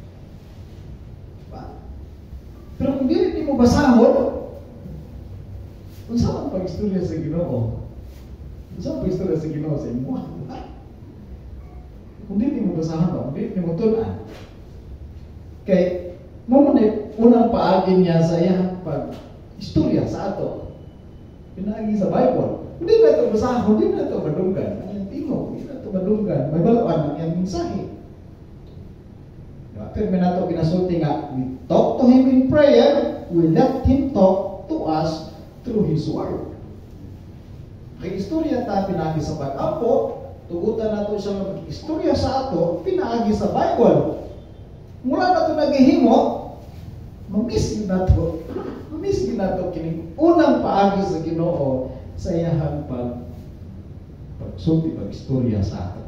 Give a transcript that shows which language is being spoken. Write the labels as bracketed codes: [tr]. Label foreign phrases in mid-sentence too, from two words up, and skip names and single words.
[ceb] Pero kung di mo basahon, kung saan ang pag-istorya sa Ginoo? Kung saan ang pag-istorya sa Ginoo sa imo? Kung di mo basahon, kung di mo tunan. Kaya, unang paagi niya sa iyang pag-istorya sa ato. Pinaagi sa Bible. Hindi na ito basahon, hindi na ito madunggan. Ang tingog, hindi na ito madunggan. May balaan ang iyang mensahe. Pero may nato pinasulti nga, [en] we talk to Him in prayer, we let Him talk to us through His Word. [ceb] Kaya istorya ta pinaagi sa pag-ampo, tugutan nato siya mag-istorya sa ato, pinaagi sa Bible. Mula na ito naghihimo, mamiss na ito kining unang paagi sa Ginoo sa iyahang pagsulti, pag-istorya sa ato.